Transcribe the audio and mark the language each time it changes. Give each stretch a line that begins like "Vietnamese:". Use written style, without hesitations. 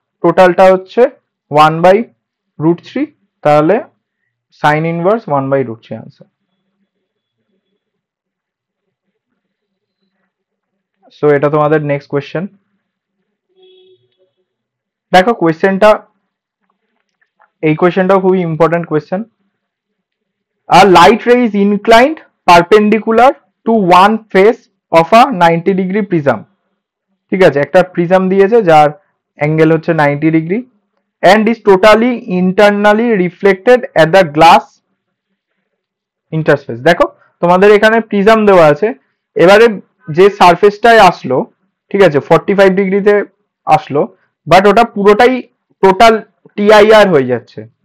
Bangla: টোটালটা হচ্ছে 1/√3, তাহলে সাইন ইনভার্স 1/√3 আনসার। সো এটা তোমাদের নেক্সট কোয়েশ্চেন। দেখো কোয়েশ্চেনটা, এই কোয়েশ্চেনটাও খুবই important question.
English: A light ray is inclined perpendicular to one face of a 90-degree prism.
Bangla: ঠিক আছে, একটা প্রিজম দিয়েছে যার অ্যাঙ্গেল হচ্ছে 90 degree
English: and is totally internally reflected at the glass interface.
Bangla: দেখো তোমাদের এখানে প্রিজম দেওয়া আছে, এবারে যে সারফেসটায় আসলো, ঠিক আছে 45 ডিগ্রিতে আসলো, বাট ওটা পুরোটাই টোটাল টিআইআর হয়ে যাচ্ছে।